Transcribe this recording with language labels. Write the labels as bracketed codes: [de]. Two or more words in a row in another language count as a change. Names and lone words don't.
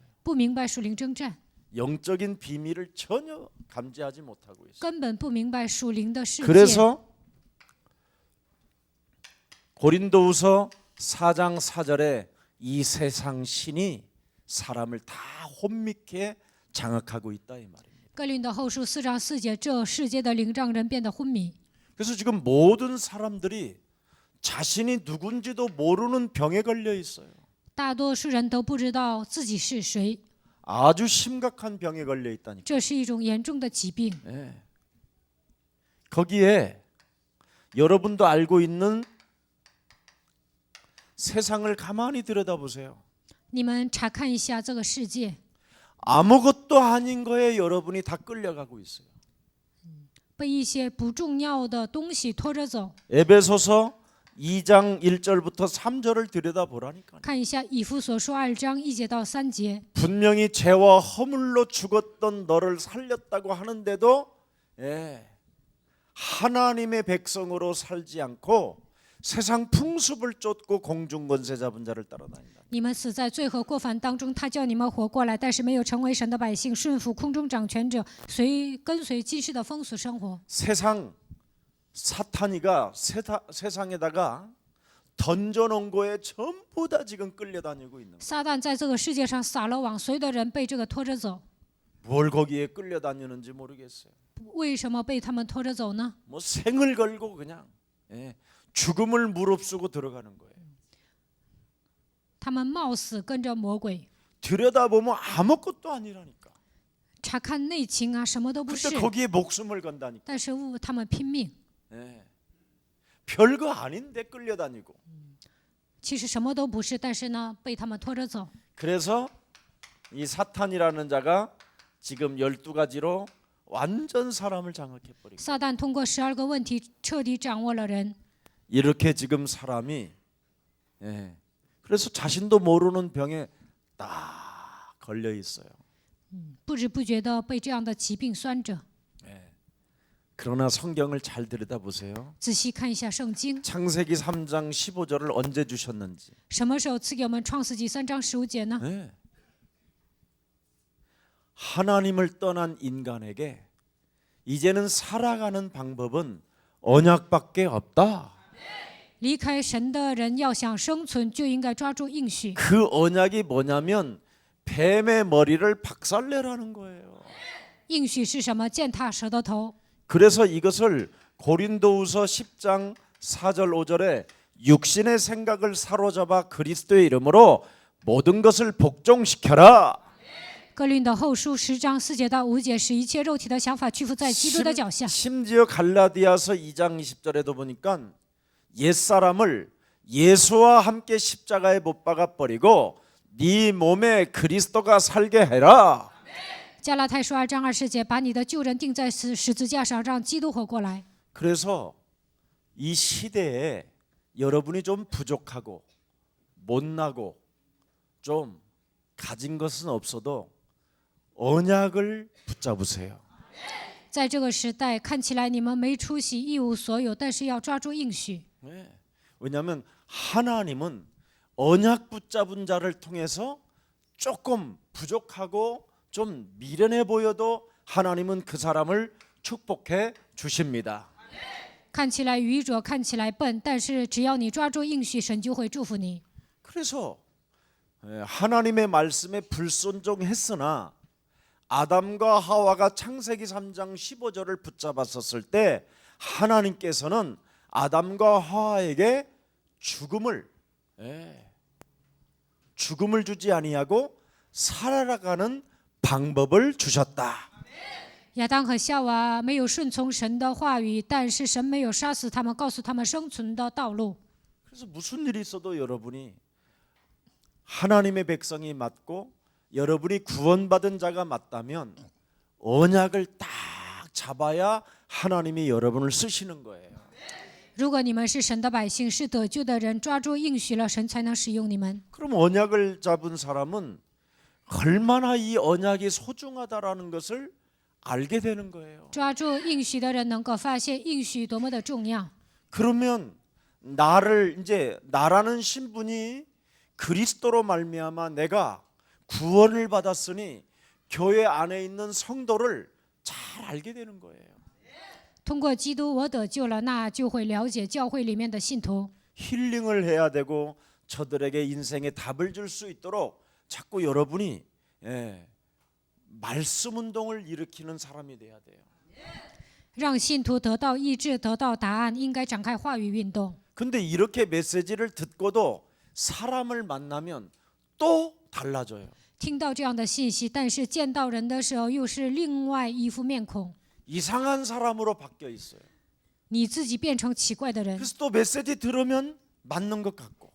[zh] 不明白属灵征战， [ko] 영적인 비밀을 전혀 감지하지 못하고 있어요. [zh] 根本不明白属灵的世界。 [ko] 그래서 고린도후서 4장 4절에 이 세상 신이 사람을 다 혼미케 장악하고 있다 이 말입니다. [zh] 哥林多后书4章4节，这世界的灵让人变得昏迷。 [ko] 그래서 지금 모든 사람들이 자신이 누군지도 모르는 병에 걸려 있어요. [zh] 大多数人都不知道自己是谁， [ko] 아주 심각한 병에 걸려 있다니까. [zh] 这是一种严重的疾病。 [ko] 네. 거기에 여러분도 알고 있는 세상을 가만히 들여다보세요. [zh] 你们查看一下这个世界， [ko] 아무것도 아닌 거에 여러분이 다 끌려가고 있어요. [zh] 被一些不重要的东西拖着走。 [ko] 에베소서 2장 1절부터 3절을 들여다보라니까. [zh] 看一下以弗所书2章1节到3节， [ko] 분명히 죄와 허물로 죽었던 너를 살렸다고 하는데도 하나님의 백성으로 살지 않고 세상 풍습을 쫓고 공중권세 잡은 자를 따라다닌다. [zh] 你们死在罪和过犯当中，他叫你们活过来，但是没有成为神的百姓，顺服空中掌权者，跟随今世的风俗生活。 [ko] 세상 사탄이가 세상에다가 던져놓은 거에 전부 다 지금 끌려다니고 있는 거예요. [zh] 撒旦在这个世界上撒了网，所有的人被这个拖着走。 [ko] 뭘 거기에 끌려다니는지 모르겠어요. [zh] 为什么被他们拖着走呢？ [ko] 뭐 생을 걸고 그냥 죽음을 무릅쓰고 들어가는 거예요. [zh] 他们冒死跟着魔鬼， [ko] 들여다보면 아무것도 아니라니까. [zh] 查看内情啊，什么都不是 [ko] 근데 。 거기에 목숨을 건다니까. [zh] 但是他们拼命， [ko] 별거 아닌데 끌려다니고. [zh] 其实什么都不是，但是呢，被他们拖着走。 [ko] 그래서 이 사탄이라는 자가 지금 12가지로 완전 사람을 장악해 버리고. [zh] 撒旦通过12个问题彻底掌握了人， [ko] 이렇게 지금 사람이 그래서 자신도 모르는 병에 딱 걸려 있어요. [zh] 不知不觉的被这样的疾病拴着。 [ko] 그러나 성경을 잘 들여다보세요. [zh] 仔细看一下圣经， [ko] 창세기 3장 15절을 언제 주셨는지. [zh] 什么时候赐给我们创世纪3章15节呢？ [ko] 하나님을 떠난 인간에게 이제는 살아가는 방법은 언약밖에 없다. [zh] 离开神的人要想生存，就应该抓住应许。 [ko] 그 언약이 뭐냐면 뱀의 머리를 박살내라는 거예요. [zh] 应许是什么？践踏蛇的头。 [ko] 그래서 이것을 고린도후서 10장 4절 5절에 육신의 생각을 사로잡아 그리스도의 이름으로 모든 것을 복종시켜라. [zh] 哥林多后书10章4节到5节，使一切肉体的想法屈服在基督的脚下。 [ko] 심지어 갈라디아서 2장 20절에도 보니까 옛사람을 예수와 함께 십자가에 못 박아 버리고 네 몸에 그리스도가 살게 해라. [zh] 加拉太书2章20节，把你的旧人钉在十字架上，让基督活过来。 [ko] 그래서 이 시대에 여러분이 좀 부족하고 못나고 좀 가진 것은 없어도 언약을 붙잡으세요. [zh] 在这个时代，看起来你们没出息，一无所有，但是要抓住应许。 [ko] 네. 왜냐하면 하나님은 언약 붙잡은 자를 통해서 조금 부족하고 좀 미련해 보여도 하나님은 그 사람을 축복해 주십니다. [zh] 看起来愚拙，看起来笨，但是只要你抓住应许，神就会祝福你。 [ko] 그래서 하나님의 말씀에 불순종했으나 아담과 하와가 창세기 3장 15절을 붙잡았었을 때 하나님께서는 아담과 하와에게 죽음을 주지 아니하고 살아가는 방법을 주셨다. [zh] 亚当和夏娃没有顺从神的话语，但是神没有杀死他们，告诉他们生存的道路。 [ko] 그래서 무슨 일이 있어도 여러분이 하나님의 백성이 맞고 여러분이 구원받은 자가 맞다면 언약을 딱 잡아야 하나님이 여러분을 쓰시는 거예요. [zh] 如果你们是神的百姓，是得救的人，抓住应许了，神才能使用你们。 [ko] 그럼 언약을 잡은 사람은 얼마나 이 언약이 소중하다라는 것을 알게 되는 거예요. [zh] 抓住应许的人能够发现应许多么的重要。 [ko] 그러면 나라는 신분이 그리스도로 말미암아 내가 구원을 받았으니 교회 안에 있는 성도를 잘 알게 되는 거예요. [zh] 通过基督，我得救了，那就会了解教会里面的信徒。 [ko] 힐링을 해야 되고 저들에게 인생의 답을 줄 수 있도록 자꾸 여러분이 말씀 운동을 일으키는 사람이 돼야 돼요. [zh] 让信徒得到医治，得到答案，应该展开话语运动。 [ko] 근데 이렇게 메시지를 듣고도 사람을 만나면 또 달라져요. [zh] 听到这样的信息，但是见到人的时候又是另外一副面孔， [ko] 이상한 사람으로 바뀌어 있어요. [zh] 你自己变成奇怪的人。 [ko] 그래서 또 메시지 들으면 맞는 것 같고